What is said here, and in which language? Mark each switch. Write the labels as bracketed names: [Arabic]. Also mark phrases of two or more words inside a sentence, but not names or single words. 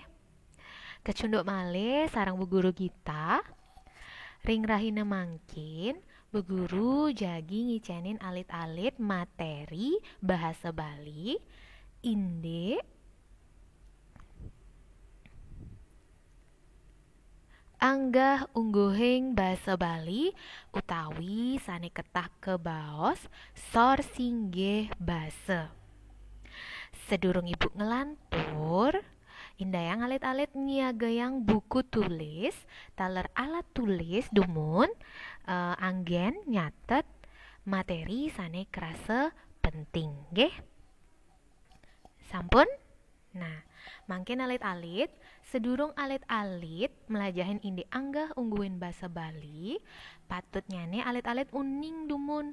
[Balinese] Kecunduk malih sarang bu guru kita, ring rahina mangkin bu guru jagi ngicenin alit-alit materi bahasa Bali inde anggah ungguhing basa Bali utawi sane ketah kebaos sor singgih basa. Sedurung ibu ngelantur, indayang alit-alit nyiagayang buku tulis, taler alat tulis dumun, anggen nyatet materi sane kerasa penting, nggih. Sampun? Nah, mangkin alit-alit, sedurung alit-alit melajahin indi anggah ungguin basa Bali, patut nyane alit-alit uning dumun.